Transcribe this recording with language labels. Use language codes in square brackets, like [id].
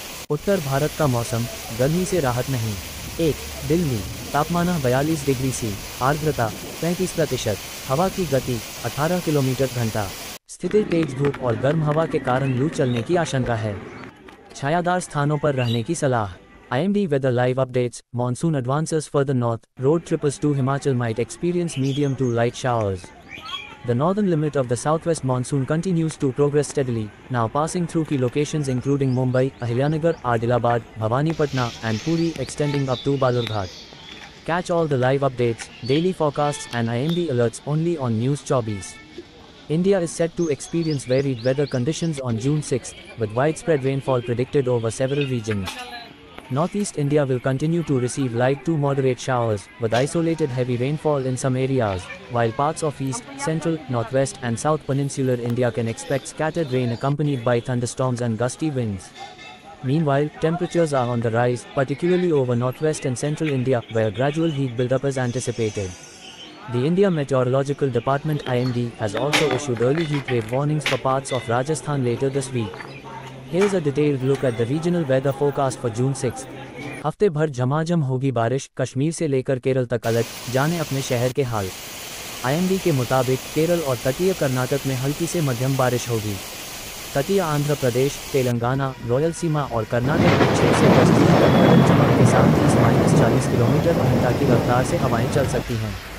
[hi] उत्तर भारत का मौसम, गर्मी से राहत नहीं। 1. दिल्ली, तापमान 42 डिग्री सी, आर्द्रता 35%, हवा की गति 18 किलोमीटर घंटा। स्थिति तेज धूप और गर्म हवा के कारण लू चलने की आशंका है। छायादार स्थानों पर रहने की सलाह। [en] IMD weather live updates. Monsoon advances further north. Road trips to Himachal might experience medium to light showers. The northern limit of the southwest monsoon continues to progress steadily, now passing through key locations including Mumbai, Ahilyanagar, Adilabad, Bhavanipatna, and Puri, extending up to Balurghat. Catch all the live updates, daily forecasts, and IMD alerts only on News 24. India is set to experience varied weather conditions on June 6, with widespread rainfall predicted over several regions. Northeast India will continue to receive light to moderate showers, with isolated heavy rainfall in some areas, while parts of east, central, northwest and south peninsular India can expect scattered rain accompanied by thunderstorms and gusty winds. Meanwhile, temperatures are on the rise, particularly over northwest and central India, where gradual heat buildup is anticipated. The India Meteorological Department IMD has also issued early heat wave warnings for parts of Rajasthan later this week. Here's a detailed look at the regional weather forecast for June 6. [hi] हफ्ते भर झमाझम होगी बारिश, कश्मीर से लेकर केरल तक alert, जाने अपने शहर के हाल। IMD के मुताबिक केरल और तटीय कर्नाटक में हल्की से मध्यम बारिश होगी। तटीय आंध्र प्रदेश, तेलंगाना, रॉयल सीमा और कर्नाटक में 6 से 10 जून तक गरज चमक के साथ 30-40 किलोमीटर घंटा की रफ्तार से हवाएं चल सकती हैं।